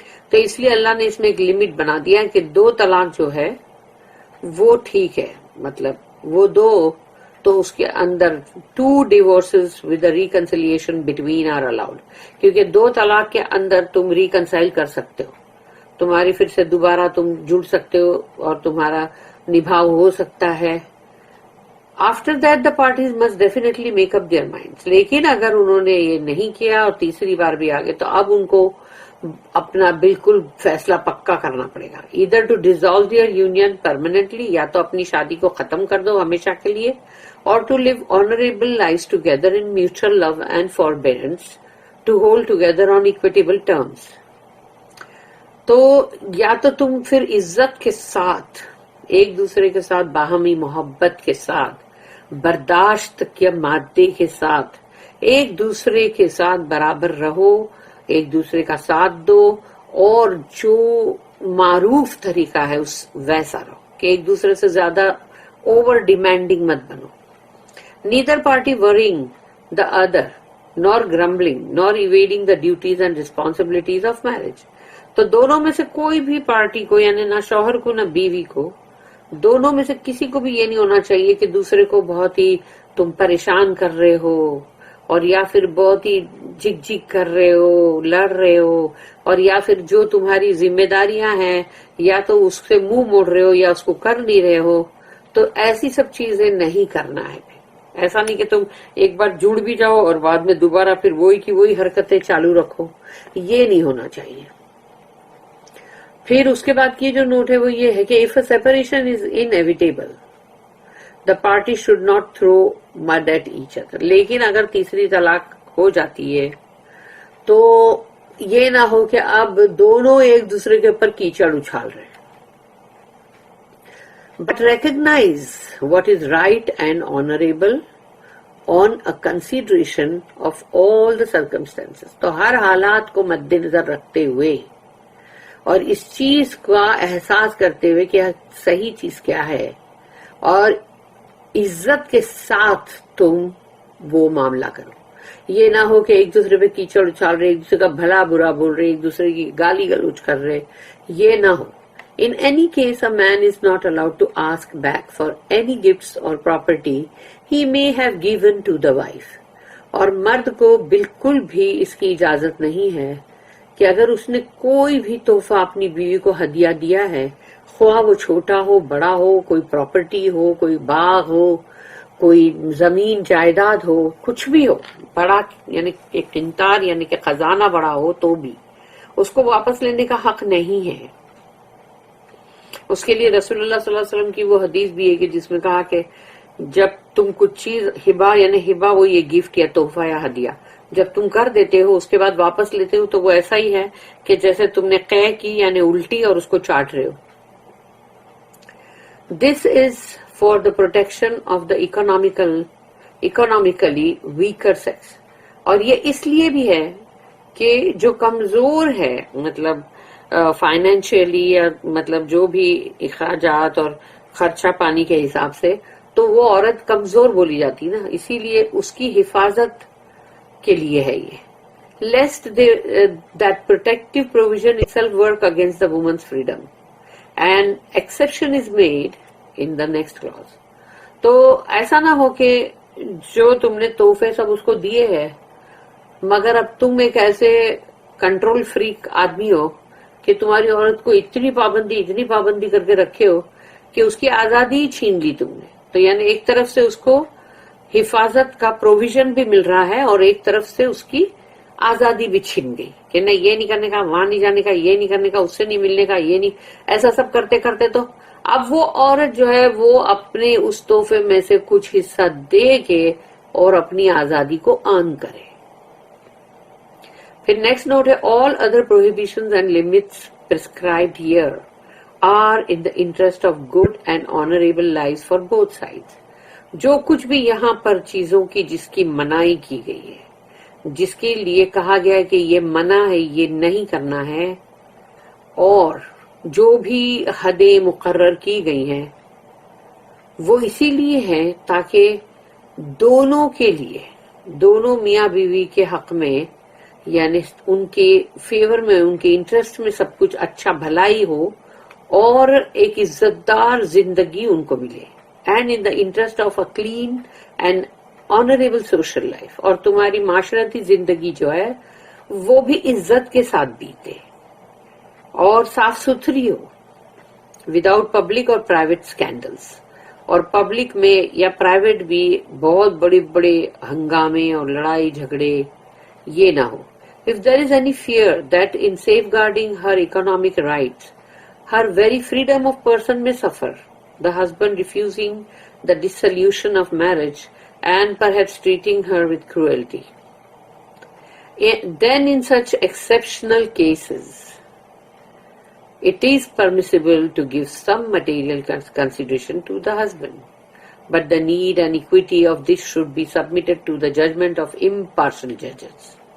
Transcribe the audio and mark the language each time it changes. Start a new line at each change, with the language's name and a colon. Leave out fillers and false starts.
Urdu: تو اس لیے اللہ نے اس میں ایک لمٹ بنا دیا کہ 2 طلاق جو ہے وہ ٹھیک ہے، مطلب وہ 2، تو اس کے اندر
English: 2 divorces with a reconciliation between are allowed،
Urdu: کیونکہ 2 طلاق کے اندر تم ریکنسائل کر سکتے ہو، تمہاری پھر سے دوبارہ تم جڑ سکتے ہو اور تمہارا نبھاؤ ہو سکتا ہے.
English: After that the parties must definitely make up their minds.
Urdu: لیکن اگر انہوں نے یہ نہیں کیا اور تیسری بار بھی آگے تو اب ان کو اپنا بالکل فیصلہ پکا کرنا پڑے گا.
English: Either to dissolve their union permanently,
Urdu: یا تو اپنی شادی کو ختم کر دو ہمیشہ کے لیے,
English: or to live honorable lives together in mutual love and forbearance, to hold together on equitable terms.
Urdu: تو یا تو تم پھر عزت کے ساتھ ایک دوسرے کے ساتھ باہمی محبت کے ساتھ برداشت کے مادے کے ساتھ ایک دوسرے کے ساتھ برابر رہو, ایک دوسرے کا ساتھ دو, اور جو معروف طریقہ ہے اس ویسا رہو کہ ایک دوسرے سے زیادہ اوور ڈیمانڈنگ مت بنو.
English: Neither party worrying the other, nor grumbling, nor evading the duties and responsibilities of marriage.
Urdu: تو دونوں میں سے کوئی بھی پارٹی کو, یعنی نہ شوہر کو نہ بیوی کو, دونوں میں سے کسی کو بھی یہ نہیں ہونا چاہیے کہ دوسرے کو بہت ہی تم پریشان کر رہے ہو اور یا پھر بہت ہی جھک جھک کر رہے ہو, لڑ رہے ہو, اور یا پھر جو تمہاری ذمہ داریاں ہیں یا تو اس سے منہ موڑ رہے ہو یا اس کو کر نہیں رہے ہو. تو ایسی سب چیزیں نہیں کرنا ہے. ایسا نہیں کہ تم ایک بار جڑ بھی جاؤ اور بعد میں دوبارہ پھر وہی کی وہی حرکتیں چالو رکھو, یہ نہیں ہونا چاہیے. پھر اس کے بعد کی جو نوٹ ہے وہ یہ ہے کہ
English: if a separation is inevitable, the party should not throw mud at each other.
Urdu: لیکن اگر تیسری طلاق ہو جاتی ہے تو یہ نہ ہو کہ اب دونوں ایک دوسرے کے اوپر کیچڑ اچھال رہے ہیں.
English: But recognize what is right and honorable on a consideration of all the circumstances.
Urdu: تو ہر حالات کو مد نظر رکھتے ہوئے اور اس چیز کا احساس کرتے ہوئے کہ صحیح چیز کیا ہے, اور عزت کے ساتھ تم وہ معاملہ کرو. یہ نہ ہو کہ ایک دوسرے پہ کیچڑ اچھال رہے, ایک دوسرے کا بھلا برا بول رہے, ایک دوسرے کی گالی گلوچ کر رہے, یہ نہ ہو.
English: In any case, a man is not allowed to ask back for any gifts or property he may have given to the wife.
Urdu: اور مرد کو بالکل بھی اس کی اجازت نہیں ہے کہ اگر اس نے کوئی بھی تحفہ اپنی بیوی کو ہدیہ دیا ہے, خواہ وہ چھوٹا ہو بڑا ہو, کوئی پراپرٹی ہو, کوئی باغ ہو, کوئی زمین جائیداد ہو, کچھ بھی ہو, بڑا یعنی کہ قنطار یعنی کہ خزانہ بڑا ہو, تو بھی اس کو واپس لینے کا حق نہیں ہے. اس کے لیے رسول اللہ صلی اللہ علیہ وسلم کی وہ حدیث بھی ہے کہ جس میں کہا کہ جب تم کچھ چیز ہبا یعنی ہبا وہ یہ گفٹ یا تحفہ یا ہدیہ جب تم کر دیتے ہو اس کے بعد واپس لیتے ہو تو وہ ایسا ہی ہے کہ جیسے تم نے قے کی یعنی الٹی اور اس کو چاٹ رہے ہو.
English: This is for the protection of the economically weaker sex.
Urdu: اور یہ اس لیے بھی ہے کہ جو کمزور ہے مطلب فائنینشیلی یا مطلب جو بھی اخراجات اور خرچہ پانی کے حساب سے, تو وہ عورت کمزور بولی جاتی نا, اسی لیے اس کی حفاظت کے لیے ہے یہ.
English: Lest that protective provision itself work against the woman's freedom. And exception is made in the next clause.
Urdu: تو ایسا نہ ہو کہ جو تم نے تحفے سب اس کو دیے ہیں مگر اب تم ایک ایسے کنٹرول فریک آدمی ہو کہ تمہاری عورت کو اتنی پابندی کر کے رکھے ہو کہ اس کی آزادی چھین لی تم نے. تو یعنی ایک طرف سے اس کو حفاظت کا پروویژن بھی مل رہا ہے اور ایک طرف سے اس کی آزادی بھی چھن گئی کہ نہیں یہ نہیں کرنے کا, وہاں نہیں جانے کا, یہ نہیں کرنے کا, اس سے نہیں ملنے کا, یہ نہیں, ایسا سب کرتے کرتے تو اب وہ عورت جو ہے وہ اپنے اس تحفے میں سے کچھ حصہ دے کے اور اپنی آزادی کو ارن کرے. پھر نیکسٹ نوٹ ہے
English: all other prohibitions and limits prescribed here are in the interest of good and honorable lives for both sides.
Urdu: جو کچھ بھی یہاں پر چیزوں کی جس کی منائی کی گئی ہے, جس کے لیے کہا گیا ہے کہ یہ منع ہے, یہ نہیں کرنا ہے, اور جو بھی حدیں مقرر کی گئی ہیں وہ اسی لیے ہے تاکہ دونوں کے لیے, دونوں میاں بیوی کے حق میں یعنی ان کے فیور میں, ان کے انٹرسٹ میں سب کچھ اچھا بھلائی ہو اور ایک عزت دار زندگی ان کو ملے.
English: And in the interest of a clean and honourable social life.
Urdu: اور تمہاری معاشرتی زندگی جو ہے وہ بھی عزت کے ساتھ بیتے اور صاف ستھری ہو,
English: Without public اور private scandals.
Urdu: اور پبلک میں یا پرائیویٹ بھی بہت بڑے بڑے ہنگامے اور لڑائی جھگڑے یہ نہ ہو.
English: If there is any fear that in safeguarding her economic rights, her very freedom of person may suffer, the husband refusing the dissolution of marriage and perhaps treating her with cruelty, then in such exceptional cases, it is permissible to give some material consideration to the husband, but the need and equity of this should be submitted to the judgment of impartial judges.